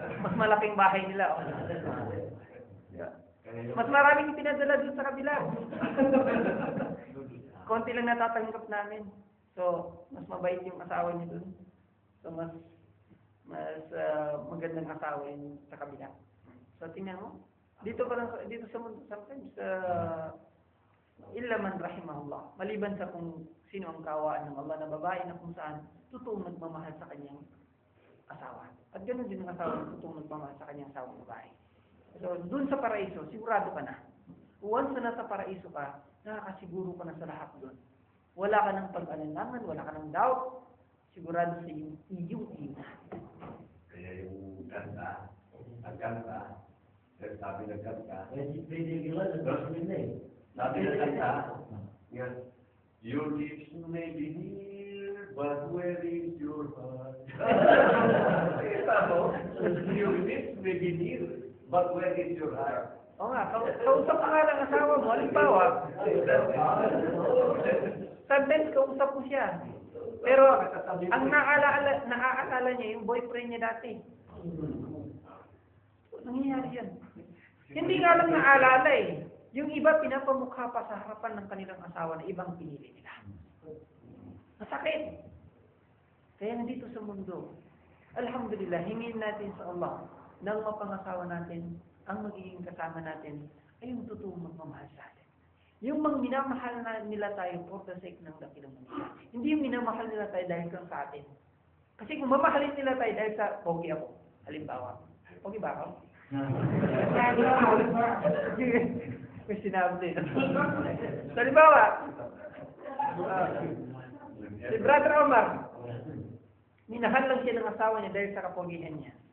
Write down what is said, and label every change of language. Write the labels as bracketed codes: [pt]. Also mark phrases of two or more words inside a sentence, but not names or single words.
[tl] Mas malaking bahay nila, oh. Mas maraming pinadala dun sa kabila. Konti lang natatanggap namin. So, mas mabait yung asawa niya dun. So, mas magandang asawa yun sa kabila. So, tingnan mo. Dito sa mundo, sometimes, [ar] illa man rahimahullah. [tl] Maliban sa kung sino ang kawaan ng Allah na babae na kung saan totoong nagmamahal sa kanyang asawa. At ganoon din ang asawa na totoong nagmamahal sa kanyang asawang babae. So, dun sa paraiso, sigurado ka na. Once na nasa paraiso ka, nakakasiguro ka na sa lahat dun. Wala ka ng pag-alinlangan, wala ka ng doubt. Sigurado sa iyong ina. Kaya yung kanta, sabi ng kanta, [en] your lips may be near, but where is your heart? Your lips may be near, but where is your heart? [tl] Oo nga, kausap ka nga ng asawa mo, halimbawa, sometimes kausap mo siya. Pero, ang naaalala niya, yung boyfriend niya dati. Nangyayari yan. Hindi nga lang naaalala eh. Yung iba, pinapamukha pa sa harapan ng kanilang asawa na ibang pinili nila. Masakit. Kaya nandito sa mundo, alhamdulillah, hingin natin sa Allah nang mapangasawa natin, ang magiging kasama natin ay yung totoong magmamahal sa atin. Yung minamahal na nila tayo [en] for the sake [tl] ng dakilang mundo. Hindi yung minamahal nila tayo dahil lang sa atin. Kasi kung mamahalin nila tayo dahil sa pogi ako, halimbawa. Pogi ba ako? May sinabi din. So, halimbawa, si Brother Omar, minahal lang siya ng asawa niya dahil sa kapogihan niya.